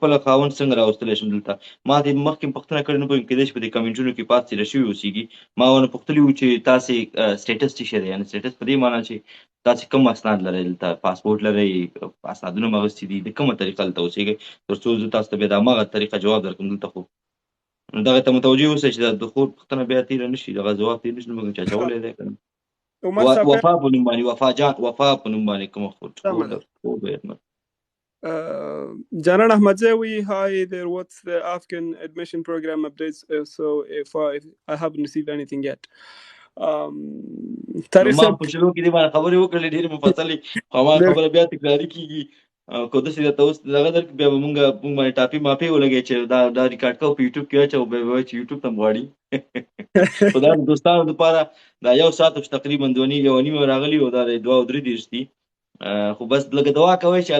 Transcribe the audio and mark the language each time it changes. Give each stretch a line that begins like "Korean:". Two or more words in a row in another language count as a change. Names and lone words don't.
Pashto: خپله خاوند څنګه راوستلی شم دلته ما ته مخکې پوښتنه کړې نه پوهېږم کېدای شي په دې کمنټونو کې پاتې تېره شوي اوسېږي ما ونه پوښتلي وو چې تاسې سټیټس څه شی دی یعنې سټیټس په دې معنا چې تاسې کوم اسناد لرئ دلته پاسپورټ لرئ اسنادونه مو اخیستي دي د کومه طریقه دلته اوسېږئ تر څو زه تاسو ته بیا د هماغه طریقه جواب درکړم دلته خو دغه ته متوجه اوسئ چې د خور پوښتنه بیا تېره نه شي دغه جواب تېر نه شي نو موږ چې اچولی دی که نه وفا په نوم باندې وفا په نوم باندې کومه خور
English: Janan Ahmadzawi, hi there. What's the Afghan admission program updates? So if I haven't received anything yet.
Pashto: تاریخ ما په شروع کې دې باندې خبرې وکړلې ډېرې مفصلې خو ما خبره بیا تکراري کېږي که داسې درته اوس دغه درکړي بیا به مونږ باندې ټاپي ماپې ولګوي چې دا ریکارډ کوو په یوټیوب کې واچوو بیا به وایي چې یوټیوب ته م غواړي خو دا د دوستانو دپاره دا 1 ساعت تقریبا 2.5 راغلي او دا 2 او 3 دېرش دي خو بس لږه دعا کوئ چې